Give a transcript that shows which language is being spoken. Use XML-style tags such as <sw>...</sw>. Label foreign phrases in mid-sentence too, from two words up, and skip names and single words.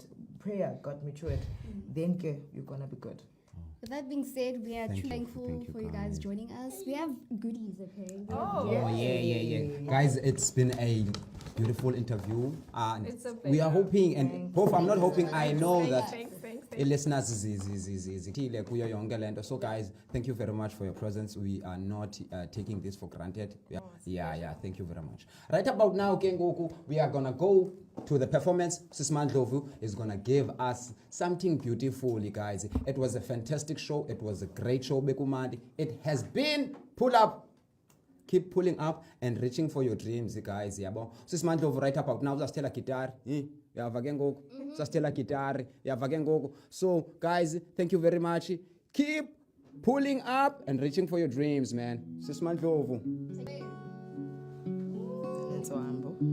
<en>Prayer got me through it. Then you're going to be good. With that being said, we are Thank truly you. thankful Thank you, for you guys. guys joining us. We have goodies, okay? Oh, Oh yeah. Guys, it's been a beautiful interview. And It's a we are pleasure. hoping, and hope I'm not hoping, I know that Thanks.</en> <xh>listeners zizile kuyo yonke lento.</xh> <en>So guys, thank you very much for your presence. We are not taking this for granted. Yeah, thank you very much. Right about now, Kengoku, we are gonna go to the performance. Sis Mandlovu is gonna give us something beautiful, you guys. It was a fantastic show. It was a great show, Bekumandi. It has been pull up. Keep pulling up and reaching for your dreams, guys. Yabo. Sis Mandlovu right about now, just tell a guitar.</en> <xh>Yava ke ngoku.</xh> <en>Just tell a guitar.</en> <xh>Yava ke ngoku.</xh> <en>So, guys, thank you very much. Keep pulling up and reaching for your dreams, man. Sis Mandlovu. Let's go, Ambo.</en>